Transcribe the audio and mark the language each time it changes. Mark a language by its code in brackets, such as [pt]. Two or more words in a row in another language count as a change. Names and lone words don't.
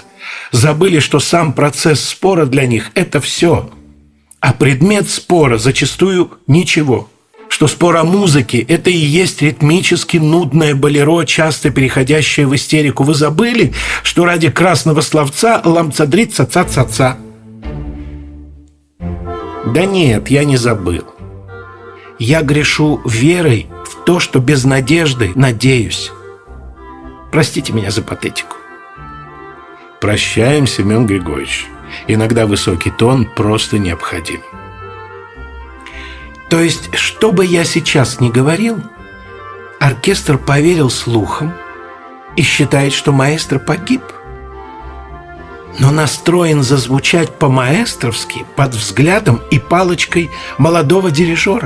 [ru] Забыли, что сам процесс спора для них – это все. А предмет спора зачастую ничего. Что спор о музыке – это и есть ритмически нудное болеро, часто переходящее в истерику. Вы забыли, что ради красного словца ламцадрит ца-ца-ца-ца? Да нет, я не забыл. Я грешу верой в то, что без надежды надеюсь. Простите меня за патетику. Прощаем, Семен Григорьевич. Иногда высокий тон просто необходим. То есть, что бы я сейчас ни говорил, оркестр поверил слухам и считает, что маэстро погиб, но настроен зазвучать по-маэстровски под взглядом и палочкой молодого дирижера.